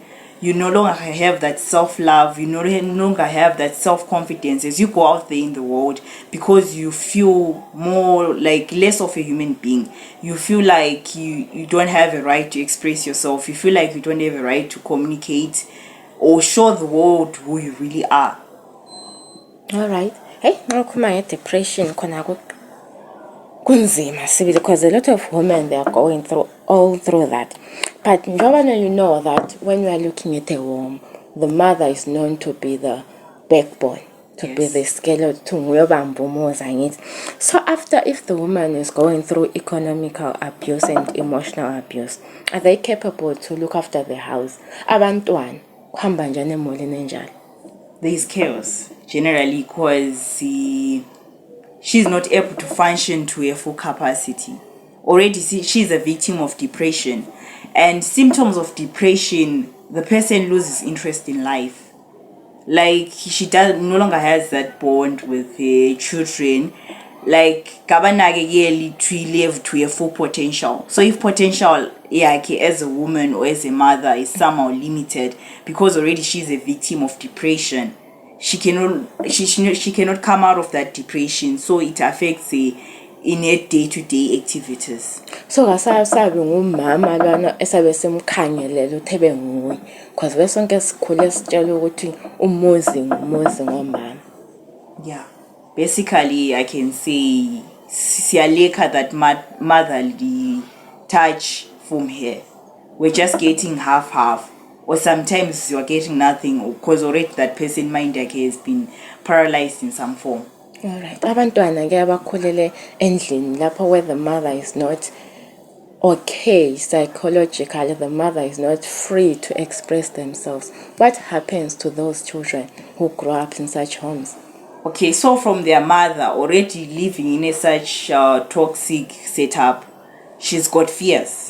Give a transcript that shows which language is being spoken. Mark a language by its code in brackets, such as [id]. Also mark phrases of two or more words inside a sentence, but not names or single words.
[en] You no longer have that self-love. You no longer have that self-confidence as you go out there in the world, because you feel more like less of a human being. You feel like you don't have a right to express yourself. You feel like you don't have a right to communicate or show the world who you really are. Alright. [nd] Hey, nakukhuluma depression khona kunzima sibili, [en] because a lot of women, they are going through that. But njengoba you know that when you are looking at a home, the mother is known to be the backbone, to be the skeleton. So after, if the woman is going through economical abuse and emotional abuse, are they capable to look after the house? [nd] Abantwana kuhamba njani emolini enjalo? [en] There is chaos generally because she's not able to function to her full capacity. Already she's a victim of depression, and symptoms of depression, the person loses interest in life. Like she no longer has that bond with her children. Like kabanakekeli to live to her full potential. So if potential as a woman or as a mother is somehow limited, because already she's a victim of depression, she cannot come out of that depression, so it affects her in her day-to-day activities. [nd] So kasasabi ngumama lana esabe semkhangelela uthebe nguye, because besonke sikhule sitshela ukuthi umuzi ngomama. [en] Yeah, basically I can say siyaleka that motherly touch from her. We're just getting half, or sometimes you're getting nothing, because already that person mind has been paralyzed in some form. Alright. [nd] Abantwana ke abakhulele endlini lapho [en] where the mother is not okay, psychologically, the mother is not free to express themselves. What happens to those children who grow up in such homes? Okay, so from their mother already living in a such toxic setup, she's got fears.